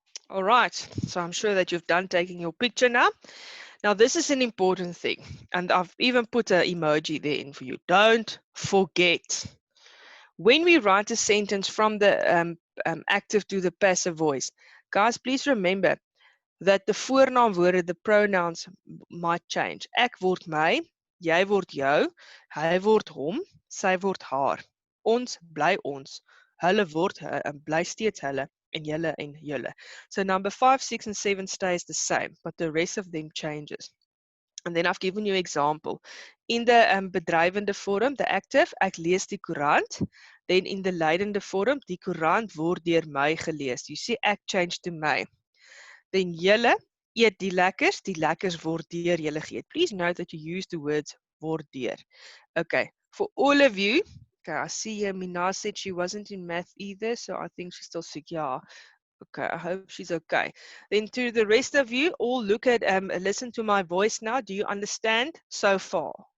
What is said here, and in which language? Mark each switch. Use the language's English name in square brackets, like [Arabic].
[English] All right, so I'm sure that you've done taking your picture now. Now, this is an important thing, and I've even put an emoji there in for you. Don't forget. When we write a sentence from the active to the passive voice, guys, please remember that the voornaamwoorde, the pronouns might change. [Afrikaans] Ek word my, jy word jou, hy word hom, sy word haar. Ons bly ons, hulle word bly steeds hulle, en julle en julle. [English] So number 5, 6 and 7 stays the same, but the rest of them changes. And then I've given you an example. In the bedrywende vorm, the active, [Afrikaans] ek lees die koerant. [English] Then in the lydende vorm, [Afrikaans] die koerant word deur my gelees. [English] You see, ek changed to my. [Afrikaans] Then julle eet die lekkers word deur julle geëet. [English] Please note that you use the words word deur. Okay, for all of you, okay, I see here Mina said she wasn't in math either, so I think she's still sick. Yeah. Okay, I hope she's okay. Then to the rest of you, all look at, listen to my voice now. Do you understand so far?